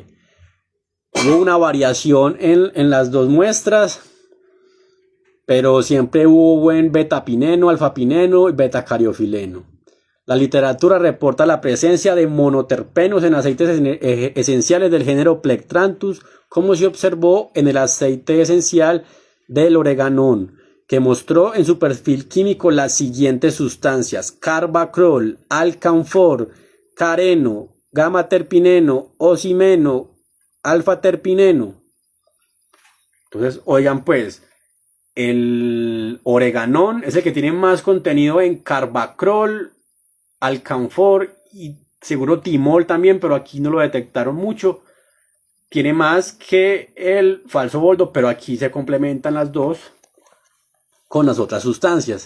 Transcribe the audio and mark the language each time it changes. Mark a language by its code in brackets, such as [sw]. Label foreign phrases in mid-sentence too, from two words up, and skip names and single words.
[es] Hubo una variación en las dos muestras, pero siempre hubo buen betapineno, alfapineno y betacariofileno. La literatura reporta la presencia de monoterpenos en aceites esenciales del género Plectranthus, como se observó en el aceite esencial del oreganón, que mostró en su perfil químico las siguientes sustancias: carbacrol, alcanfor, careno, gamma-terpineno, ocimeno, alfa-terpineno. Entonces, oigan pues, el oreganón es el que tiene más contenido en carbacrol, alcanfor y seguro timol también, pero aquí no lo detectaron mucho. Tiene más que el falso boldo, pero aquí se complementan las dos con las otras sustancias.